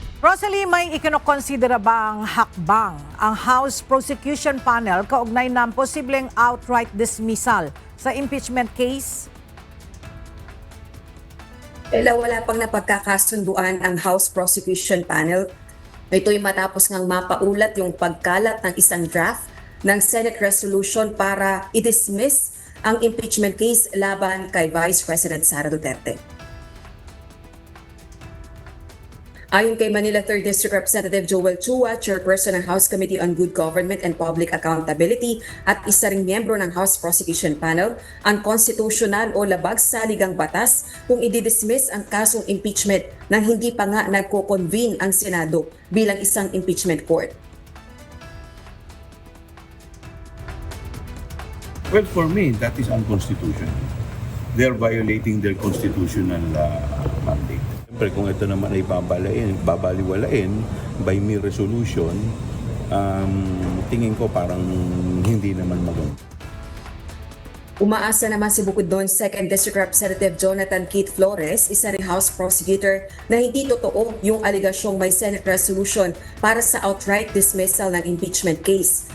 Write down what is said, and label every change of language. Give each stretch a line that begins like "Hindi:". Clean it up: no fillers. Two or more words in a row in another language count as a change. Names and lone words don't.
Filipino: Rosalie, may ikinokonsidera bang hakbang ang House Prosecution Panel kaugnay ng posibleng
English: outright dismissal
Filipino: sa
English: impeachment case?
Filipino: Wala pang napagkakasunduan ang House Prosecution Panel. Ito'y matapos ngang mapaulat yung pagkalat ng isang draft ng
English: Senate resolution
Filipino: para i-dismiss ang
English: impeachment case
Filipino: laban kay Vice President Sara Duterte. Ayon kay Manila 3rd District Representative Joel Chua, chairperson ng House Committee on Good Government and Public Accountability at isa ring miyembro ng House Prosecution Panel, unconstitutional o labag sa ligang batas kung i-dismiss ang kasong impeachment nang hindi pa nga nagko-convene ang Senado bilang isang
English: impeachment court. Well, for me, that is unconstitutional. They're violating their constitutional mandate.
Filipino: Siyempre, kung ito naman ay babaliwalain
English: by mere resolution,
Filipino: tingin ko parang hindi naman maganda. Umaasa naman si Bukidnon 2nd District Representative Jonathan Keith Flores, isa ring House Prosecutor, na hindi totoo yung aligasyong may
English: Senate resolution
Filipino: para sa
English: outright dismissal
Filipino: ng
English: impeachment case.